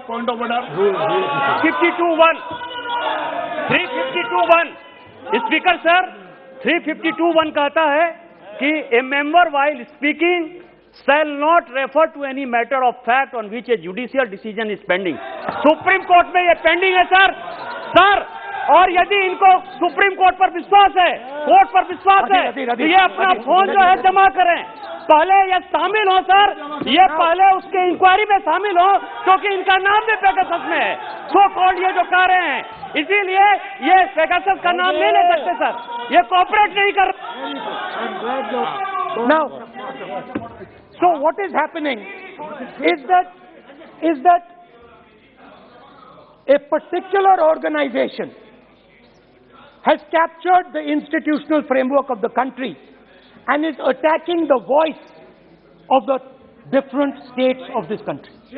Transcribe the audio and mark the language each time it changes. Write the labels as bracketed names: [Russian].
[English] 352(1). 352(1). Speaker sir, 352(1) [Hindi] कहता है कि [English] a member while speaking shall not refer to any matter of fact on which a judicial decision is pending. [Hindi] Supreme court में ये pending है sir, और यदि इनको सुप्रीम कोर्ट पर विश्वास है, कोर्ट पर विश्वास है, तो ये अपना फोन जो है जमा करें, पहले ये शामिल हो सर, ये पहले उसके इंक्वायरी में शामिल हो, क्योंकि इनका नाम भी पेगासस में है, सो कॉल्ड ये जो कह रहे हैं, इसीलिए ये पेगासस का नाम नहीं ले सकते सर, ये कोऑपरेट नहीं कर। [English] Now, so what is happening is that a particular organization has captured the institutional framework of the country and is attacking the voice of the different states of this country.